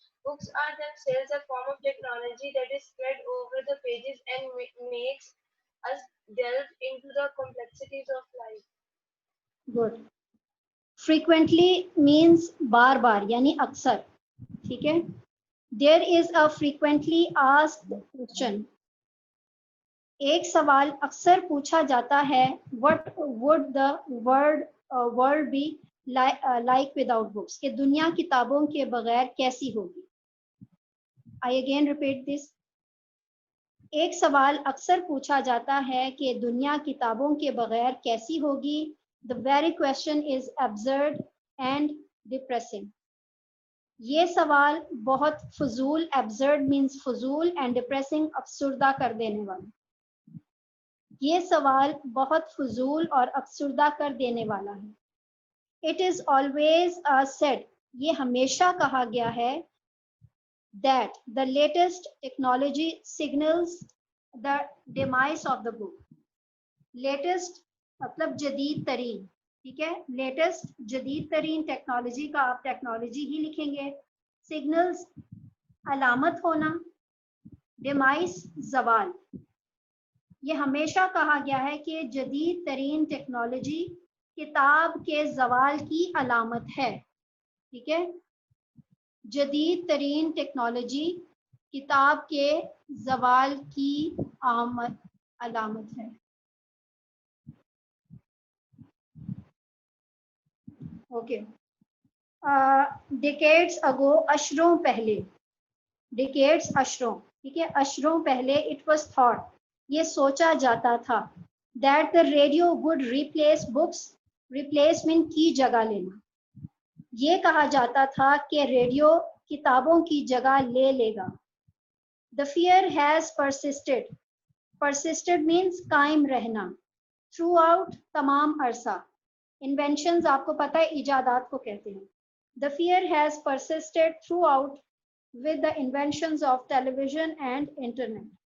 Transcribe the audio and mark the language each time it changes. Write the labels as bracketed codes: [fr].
[en] Books are themselves a form of technology that is spread over the pages and makes us delve into the complexities of life. Good. Frequently means [ur] بار بار یعنی اکثر. ٹھیک ہے. [en] There is a frequently asked question. [ur] ایک سوال اکثر پوچھا جاتا ہے, [en] what would the world be like without books, [ur] کہ دنیا کتابوں کے بغیر کیسی ہوگی. [en] I again repeat this. [ur] ایک سوال اکثر پوچھا جاتا ہے کہ دنیا کتابوں کے بغیر کیسی ہوگی. [en] The very question is absurd and depressing. [ur] یہ سوال بہت فضول, [en] absurd means [ur] فضول and depressing افسردہ کر دینے والا. یہ سوال بہت فضول اور افسردہ کر دینے والا ہے. [en] It is always said, [ur] یہ ہمیشہ کہا گیا ہے, [en] that the latest technology signals the demise of the book. [ur] Latest مطلب جدید ترین. ٹھیک ہے. لیٹسٹ جدید ترین ٹیکنالوجی کا آپ ٹیکنالوجی ہی لکھیں گے. سگنلز علامت ہونا, ڈیمائس زوال. یہ ہمیشہ کہا گیا ہے کہ جدید ترین ٹیکنالوجی کتاب کے زوال کی علامت ہے. ٹھیک ہے. جدید ترین ٹیکنالوجی کتاب کے زوال کی علامت ہے. اوکے. ڈیکیڈز اگو, اشروں پہلے. ڈیکیڈز اشروں. ٹھیک ہے, اشروں پہلے [en] it was thought, [ur] یہ سوچا جاتا تھا, [en] that the radio would replace books, [ur] replacement کی جگہ لینا, یہ کہا جاتا تھا کہ ریڈیو کتابوں کی جگہ لے لے گا. [en] The fear has persisted. Persisted means [ur] قائم رہنا. Throughout تمام عرصہ. Inventions آپ کو پتہ ہے ایجادات کو کہتے ہیں. [en] The fear has persisted throughout with the inventions of television and internet.